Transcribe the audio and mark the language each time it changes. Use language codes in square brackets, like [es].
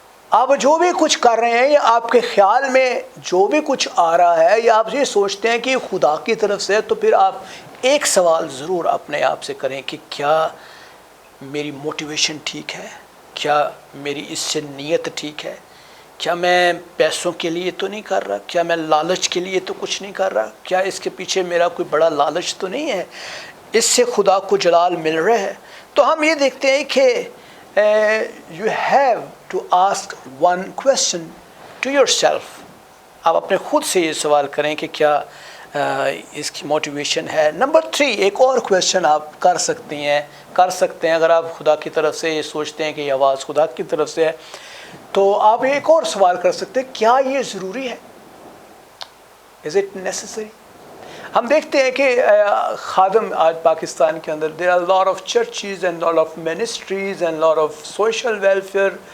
[ur] آپ جو بھی کچھ کر رہے ہیں یا آپ کے خیال میں جو بھی کچھ آ رہا ہے یا آپ یہ سوچتے ہیں کہ خدا کی طرف سے، تو پھر آپ ایک سوال ضرور اپنے آپ سے کریں کہ کیا میری موٹیویشن ٹھیک ہے، کیا میری اس سے نیت ٹھیک ہے، کیا میں پیسوں کے لیے تو نہیں کر رہا، کیا میں لالچ کے لیے تو کچھ نہیں کر رہا، کیا اس کے پیچھے میرا کوئی بڑا لالچ تو نہیں ہے، اس سے خدا کو جلال مل رہا ہے. تو ہم یہ دیکھتے ہیں کہ [en] you have to ask one question to yourself. [ur] آپ اپنے خود سے یہ سوال کریں کہ کیا اس کی موٹیویشن ہے. نمبر 3 ایک اور کویسچن آپ کر سکتے ہیں اگر آپ خدا کی طرف سے یہ سوچتے ہیں کہ یہ آواز خدا کی طرف سے ہے تو آپ ایک اور سوال کر سکتے ہیں کیا یہ ضروری ہے؟ [en] Is it necessary? [ur] ہم دیکھتے ہیں کہ خادم آج پاکستان کے اندر [en] there are a lot of churches and lot of ministries and lot of social welfare.